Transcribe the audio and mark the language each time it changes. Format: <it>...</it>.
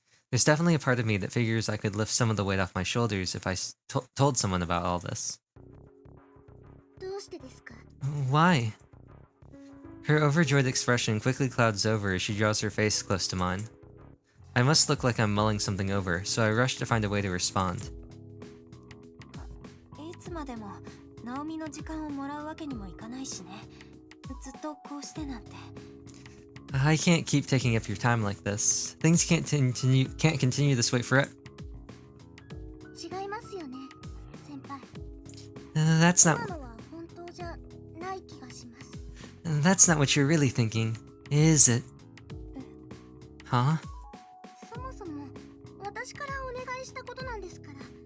<en>There's definitely a part of me that figures I could lift some of the weight off my shoulders if I told someone about all this.</en> <ja>どうしてですか？</ja> <en>Why? Her overjoyed expression quickly clouds over as she draws her face close to mine. I must look like I'm mulling something over, so I rush to find a way to respond.</en> <ja>いつまでもナオミの時間をもらうわけにもいかないしね。ずっとこうしてなんて。</ja> <en>I can't keep taking up your time like this. Things can't continue this way forever.</en> <ja>違いますよね、先輩。</ja> <en>That's</en> <ja>今</ja> <en>not</en> <ja>のは本当じゃない気がします。</ja> <en>that's not what you're really thinking, is it? Huh?</en> <ja>そもそも私からお願いしたことなんですから。</ja>